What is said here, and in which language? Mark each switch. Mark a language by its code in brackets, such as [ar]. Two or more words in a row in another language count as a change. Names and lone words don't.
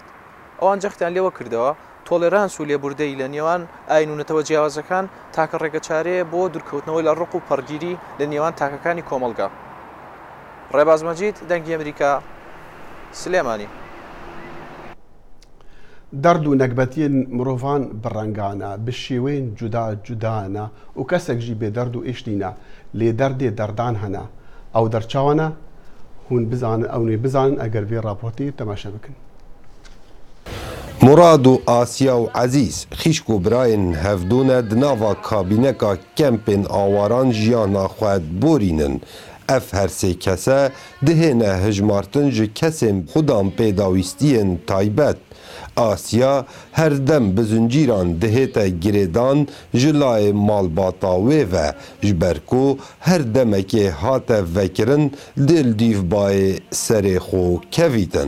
[ckb] ئەوان جەختیان لێوە کردەوە تۆلێرانس و لێبوردەی لە نێوان ئاین و نەتەوە جیاوازەکان تاکە ڕێگەچارەیە بۆ دوورکەوتنەوەی لە ڕق و پەرگیری لە نێوان تاکەکانی کۆمەلگا. ڕێباز مەجید دەنگی ئەمریکا سلێمانی. [ku] دەرد و نەکبەتیên مرۆڤان بڕەنگانە bi şێوەیên cuda cudana û kesek jî bêderd û êştîne lê derdê derdan hene ew derçawan e hûn bizanin ew nê bizanin eger vê raportê temaşe bikin. مراد و ئاسیا و عەزیز خیشک و برایên hevdûne di nava kabîneka kempên awaran jiyana xwe borînin. Ev her sê kese dihêne hejmartin ji kesên xudan pêdawîstiyên taybet. Asya her dem bi zincîran dihête girêdan ji layê malbata wê ve ji ber ku her demekê hate vekirin dil dîvbayê serê xwe kevîtin.